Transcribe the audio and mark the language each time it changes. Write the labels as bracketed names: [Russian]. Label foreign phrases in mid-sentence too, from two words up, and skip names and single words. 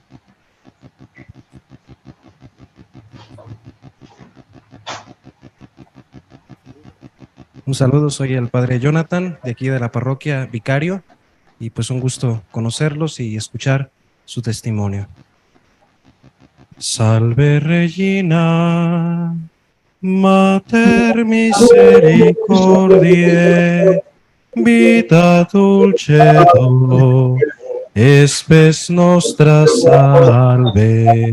[Spanish] Un saludo, soy el Padre Jonathan, de aquí de la parroquia Vicario, y pues un gusto conocerlos y escuchar su testimonio. [Latin] Salve Regina, Mater misericordiae, vita dulcedo, espes nostra salve.